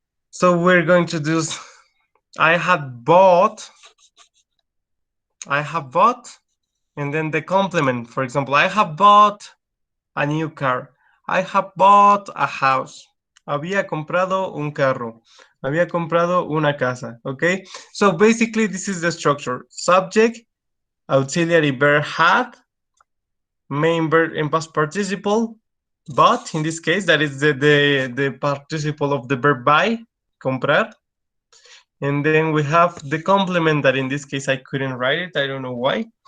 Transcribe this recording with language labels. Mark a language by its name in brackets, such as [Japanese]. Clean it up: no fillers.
[English] So we're going to do I have bought, and then the complement. For example, I have bought a new car. I have bought a house. [Spanish] Había comprado un carro. Había comprado una casa, okay? [English] So basically this is the structure. Subject, auxiliary verb had, main verb in past participle, but in this case that is the participle of the verb buy, comprar. And then we have the complement that in this case I couldn't write it, I don't know why.